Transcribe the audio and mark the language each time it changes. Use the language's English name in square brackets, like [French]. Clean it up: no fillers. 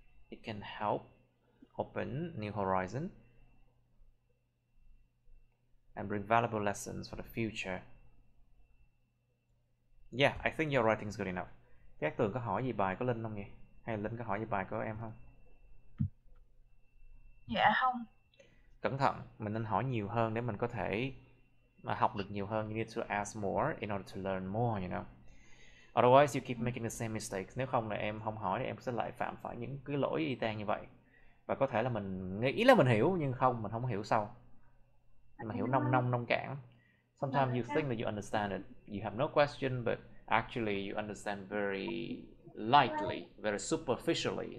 [English] It can help open new horizons and bring valuable lessons for the future. Yeah, I think your writing is good enough. [Vietnamese] Các Tường có hỏi gì bài của Linh không nhỉ? Hay Linh có hỏi gì bài của em không? Dạ không. Cẩn thận, mình nên hỏi nhiều hơn để mình có thể mà học được nhiều hơn. [English] You need to ask more in order to learn more, you know. Otherwise you keep making the same mistakes. [Vietnamese] Nếu không là em không hỏi thì em sẽ lại phạm phải những cái lỗi y chang như vậy. Và có thể là mình nghĩ là mình hiểu nhưng mình không hiểu sâu. Mà hiểu nông cạn. [English] Sometimes you think that you understand it. You have no question, but actually you understand very lightly, very superficially.